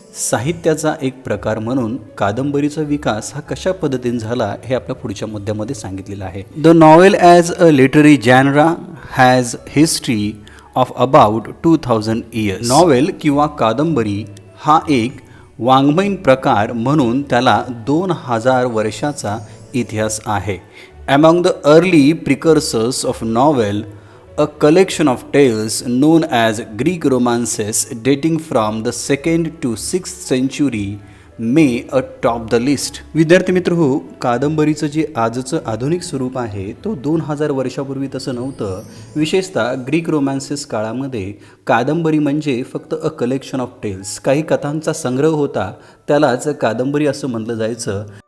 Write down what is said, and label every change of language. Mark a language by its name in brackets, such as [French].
[Marathi] साहित्याचा एक प्रकार म्हणून कादंबरीचा विकास हा कशा पद्धतीने झाला हे आपल्या पुढच्या मुद्द्यामध्ये सांगितलेलं आहे. [English] The novel as a literary genre has history of about 2000 years. [Marathi] Novel किंवा कादंबरी हा एक वाङ्मयीन प्रकार म्हणून त्याला 2000 वर्षाचा इतिहास आहे. [English] Among the early precursors of novel, a collection of tales known as Greek romances dating from the 2nd to 6th century may top the list. [Marathi] विद्यार्थी मित्र हो, कादंबरीचं जे आजचं आधुनिक स्वरूप आहे तो 2000 वर्षापूर्वी तसं नव्हतं. विशेषतः ग्रीक रोमॅन्सेस काळामध्ये कादंबरी म्हणजे फक्त [English] a collection of tales, [Marathi] काही कथांचा संग्रह होता, त्यालाच कादंबरी असं म्हटलं जायचं.